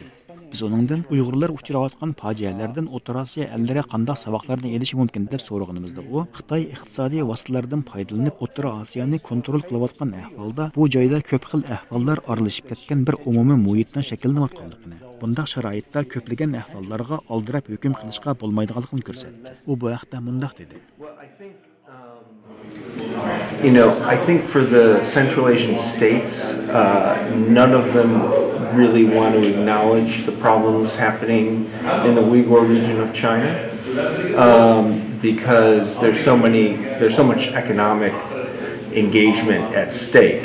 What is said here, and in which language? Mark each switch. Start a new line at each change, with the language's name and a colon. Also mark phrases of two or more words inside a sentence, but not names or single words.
Uzbek: Biz onundan Uyg'urlar uchrayotgan fojialardan O'rta Osiyo ellari qanday saboqlarni elishi mumkin deb so'raganimizda u Xitoy iqtisodiy vositalardan foydalanib O'rta Osiyoni kontrol qilayotgan ahvolda bu joyda ko'p xil ahvollar aralashib ketgan bir umumiy muhitdan shakllanayotganligini, bundaq sharoitda ko'plagan ahvollarga oldirab hukm qilishga bo'lmaydiganligini ko'rsatdi. U bu haqda mundaq dedi.
English: You know, I think for the Central Asian states, none of them really want to acknowledge the problems happening in the Uyghur region of China because there's so much economic engagement at stake.